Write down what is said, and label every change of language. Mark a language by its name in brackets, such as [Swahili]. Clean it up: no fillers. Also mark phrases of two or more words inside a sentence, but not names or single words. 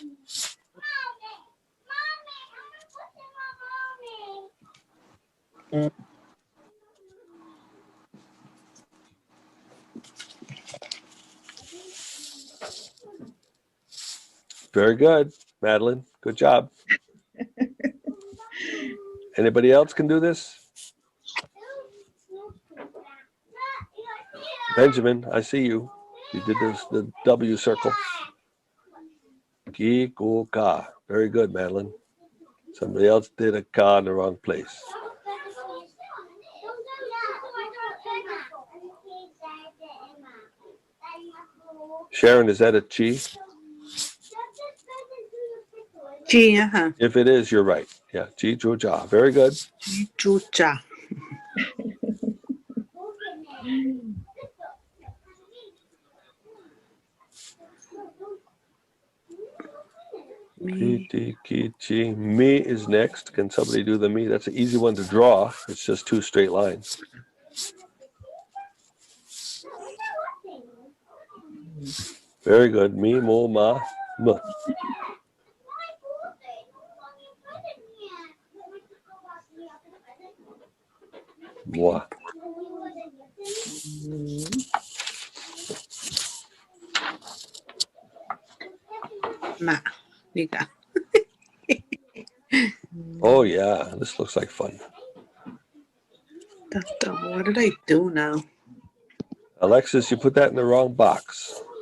[English] Very good, Madeline. Good job. Anybody else can do this? Benjamin, I see you. You did the W circle. [Japanese] Ki, ku, ka. [English] Very good, Madeline. Somebody else did a ka in the wrong place. Sharon, is that a chi? Chi, uh-huh. If it is, you're right. Yeah, chi, chu, cha. Very good. [Japanese] Chi, chu, cha. Ki, ti, ki, chi. [English] Me is next. Can somebody do the me? That's an easy one to draw. It's just 2 straight lines. Very good. [Japanese] Me, mo, ma, m. Moi. Ma. Nika. [English] Oh, yeah. This looks like fun. What did I do now? Alexis, you put that in the wrong box.